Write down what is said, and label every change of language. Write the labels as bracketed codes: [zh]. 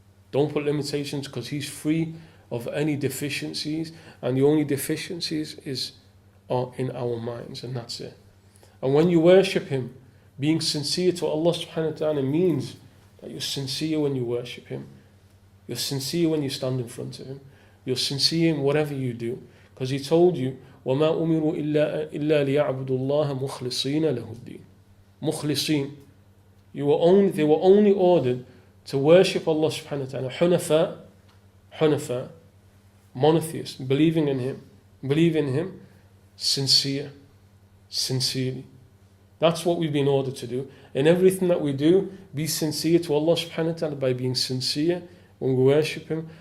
[en] Don't put limitations, because He's free of any deficiencies, and the only deficiencies are in our minds, and that's it. And when you worship Him, being sincere to Allah subhanahu wa ta'ala means that you're sincere when you worship Him. You're sincere when you stand in front of Him. You're sincere in whatever you do. Because He told you, [ar] وَمَا أُمِرُوا إِلَّا لِيَعْبُدُوا اللَّهَ مُخْلِصِينَ لَهُ الدِّينَ. Mukhlisin. [en] They were only ordered to worship Allah subhanahu wa ta'ala. Hunafa, monotheists, believing in Him, sincerely. That's what we've been ordered to do. In everything that we do, be sincere to Allah subhanahu wa ta'ala by being sincere when we worship Him.